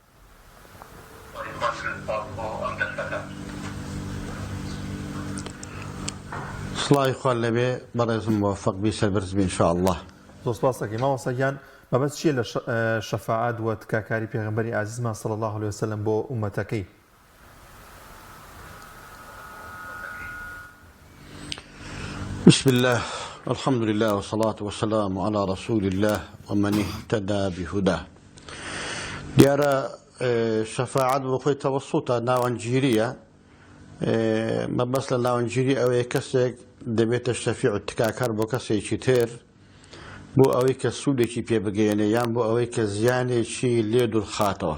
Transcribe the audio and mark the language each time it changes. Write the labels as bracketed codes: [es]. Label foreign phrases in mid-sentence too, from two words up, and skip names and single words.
[ckb] سڵاوی خوا لەبێ بەڕێزم موفق بی سەربەرز بی ئینشاءالله. زۆر سپاس دەکەین مامۆستا گیان. بابەت چییە لە شەفاعەت و تکاکاری پێغەمبەری عەزیزمان [ar] صلی الله علیه وسلم [ckb] بۆ ئومەتەکەی؟ [ar] بسم الله الحمد لله والصلاة والسلام على رسول الله ومن اهتدى بهداه. [ckb] دیارە شەفاعەت بۆ خۆی تەوەسوتە ناوەنجیریە، مەبەست لە ناوەنجیری ئەوەیە کەسێک دەبێتە شەفیع و تکاکار بۆ کەسێکی تر بۆ ئەوەی کە سوودێکی پێ بگەێنێ یان بۆ ئەوەی کە زیانێکی لێ دوورخاتەوە.